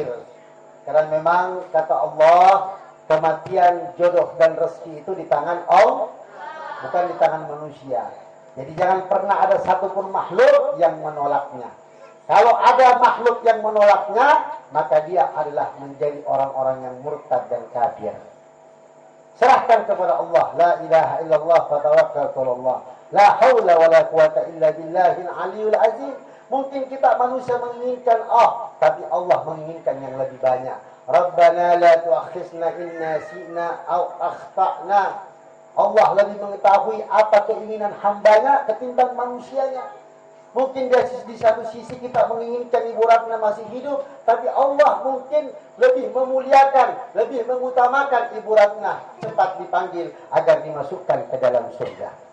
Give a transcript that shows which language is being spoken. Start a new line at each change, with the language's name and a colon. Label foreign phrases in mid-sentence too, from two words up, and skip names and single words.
Indonesian: Karena memang kata Allah, kematian, jodoh dan rezeki itu di tangan Allah, bukan di tangan manusia. Jadi jangan pernah ada satupun makhluk yang menolaknya. Kalau ada makhluk yang menolaknya, maka dia adalah menjadi orang-orang yang murtad dan kafir. Serahkan kepada Allah.
Arabic: لا إله إلا الله فتوكلت الله. لا حول ولا قوة إلا بالله العلي العظيم.
Indonesian: Mungkin kita manusia menginginkan tapi Allah menginginkan yang lebih banyak.
Arabic: ربنا لا تؤاخذنا إن نسينا أو أخطأنا.
Indonesian: Allah lebih mengetahui apa keinginan hambanya ketimbang manusianya. Mungkin di satu sisi kita menginginkan Ibu Ratna masih hidup, tapi Allah mungkin lebih memuliakan, lebih mengutamakan Ibu Ratna cepat dipanggil agar dimasukkan ke dalam surga.